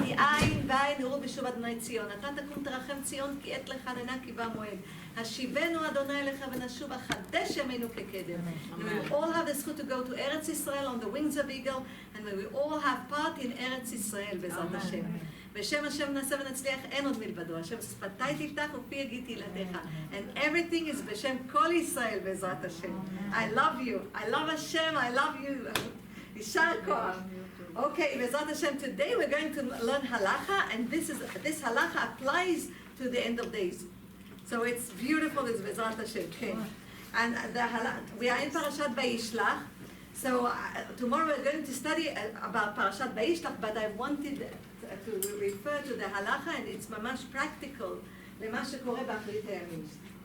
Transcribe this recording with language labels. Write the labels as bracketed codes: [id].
[he] כי עין ועין נראו בשוב אדוני ציון. אתה תקום תרחם ציון כי עת לחננה כי בא מועד. השיבנו אדוני אליך ונשוב החדש ימינו כקדם. [en] And we will all have the zchut to go to Eretz Israel on the wings of eagle, and we will all have part in Eretz Israel [he] בעזרת השם. בשם השם נעשה ונצליח, אין עוד מלבדו. השם שפתי תפתח ופי יגיד תהילתך. [en] And everything is [he] בשם כל ישראל בעזרת השם. [en] I love you. I love Hashem. I love you. [he] יישר כוח. [en] Okay, [he] בעזרת השם, [en] today we're going to learn halacha, and this halacha applies to the end of days. So it's beautiful, it's [he] בעזרת השם. [en] Okay. And we are in Parashat Vayishlach. So tomorrow we're going to study about Parashat Vayishlach, but I wanted to refer to the halacha, and it's mamash practical [he] למה שקורה באחרית הימים.